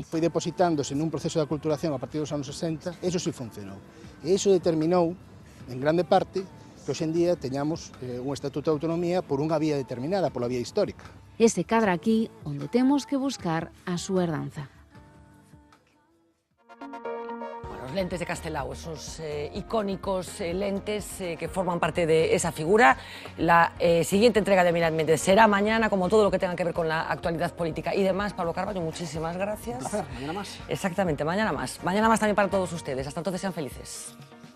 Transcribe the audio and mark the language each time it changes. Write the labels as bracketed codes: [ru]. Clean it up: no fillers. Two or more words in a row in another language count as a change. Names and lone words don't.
[gl] Foi depositándose nun proceso de aculturación a partir dos anos 60, [es] eso sí [gl] funcionou. E iso determinou, en grande parte, que hoxe en día teñamos un estatuto de autonomía por unha vía determinada, pola vía histórica. Ese cadra aquí onde temos que buscar a súa herdanza. [es] Los lentes de Castelao, esos icónicos lentes que forman parte de esa figura. La siguiente entrega de Mira Méndez será mañana, como todo lo que tenga que ver con la actualidad política y demás. Pablo Carballo, muchísimas gracias. Un placer, mañana más. Exactamente, mañana más. Mañana más también para todos ustedes. Hasta entonces, sean felices.